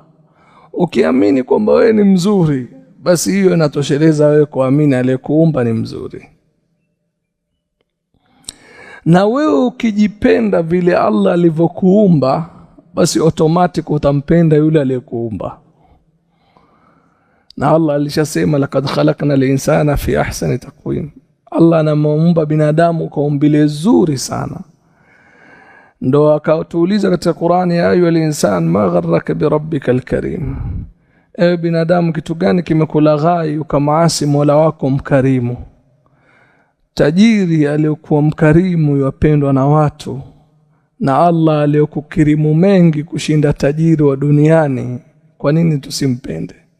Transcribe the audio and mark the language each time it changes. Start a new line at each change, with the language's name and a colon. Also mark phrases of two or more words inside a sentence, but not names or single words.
Swahili: Ukiamini kwamba wewe ni mzuri, basi hiyo inatosheleza wewe kuamini aliyekuumba ni mzuri. Na wewe ukijipenda vile Allah alivyokuumba, basi automatic utampenda yule aliyekuumba. Na Allah alishasema
Arabic: laqad khalaqna al-insana fi ahsani taqwim.
Swahili: Allah anamuumba binadamu kwa umbile zuri sana. Ndo akatuuliza katika Qur'ani,
Arabic: ya ayyuhal insan ma gharraka bi rabbikal karim.
Swahili: Ewe binadamu, kitu gani kimekulaghai ukamaasi Mola wako mkarimu? Tajiri aliyokuwa mkarimu yupendwa na watu, na Allah aliyokukirimu mengi kushinda tajiri wa duniani, kwa nini tusimpende?